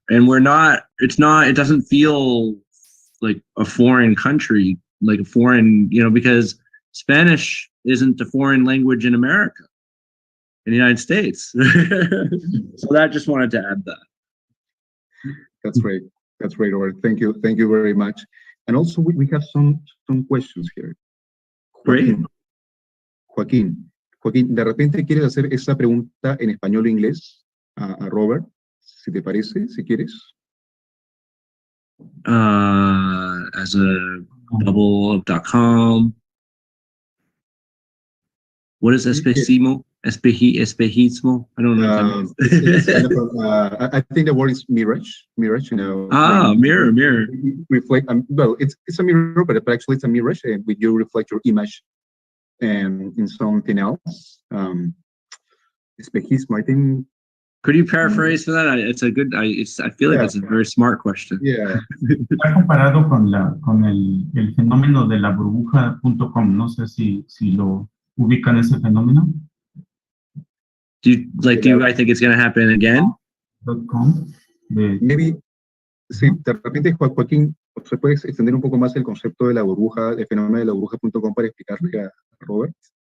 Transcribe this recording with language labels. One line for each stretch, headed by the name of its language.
English: And it doesn't feel like a foreign country, like a foreign, because Spanish isn't a foreign language in America, in the United States. So that just wanted to add that. That's great. That's great, Robert. Thank you. Thank you very much. And also we have some questions here.
Spanish: Joaquín, de repente quieres hacer esa pregunta en español o inglés a Robert, si te parece, si quieres.
English: As a double.com. What is espejismo? Espejismo? I don't know. It's kind of I think the word is mirage. Mirage, Mirror. Reflect. Well, it's a mirror, but actually it's a mirage, and you reflect your image in something else. Espejismo, I think. Could you paraphrase for that? It's a good. I feel like it's a very smart question. Yeah.
Spanish: Está comparado con el fenómeno de la burbuja.com. No sé si lo ubican ese fenómeno.
English: Do I think it's going to happen again?
Spanish: Maybe, sí, de repente, Joaquín, ¿se puede extender un poco más el concepto de la burbuja, el fenómeno de la burbuja.com para explicarle a Robert?